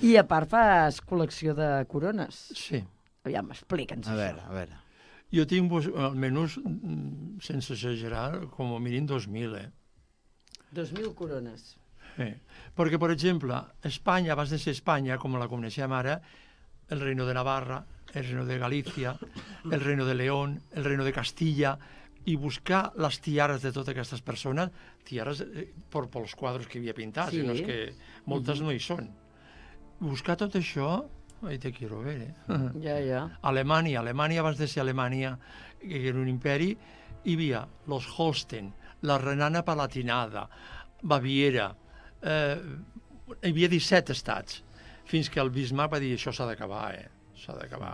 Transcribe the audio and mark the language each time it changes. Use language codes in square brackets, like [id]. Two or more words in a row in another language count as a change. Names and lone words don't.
[ca] I a part fas col·lecció de corones. Sí. Aviam, explica'ns això. A veure. Jo tinc almenys, sense exagerar, com a mínim 2.000, 2.000 corones. Perquè, per exemple, Espanya, abans de ser Espanya, com la coneixem ara, [es] el Reino de Navarra, el Reino de Galícia, el Reino de León, el Reino de Castilla, [ca] i buscar les tiares de totes aquestes persones, tiares pels quadres que havia pintat, sinó que moltes no hi són. Buscar tot això, [es] ahí te quiero ver, [ca] Ja. Alemanya, abans de ser Alemanya, que era un imperi, hi havia los Holstein, la Renana Palatinada, Baviera, hi havia 17 estats, fins que el Bismarck va dir això s'ha d'acabar, s'ha d'acabar.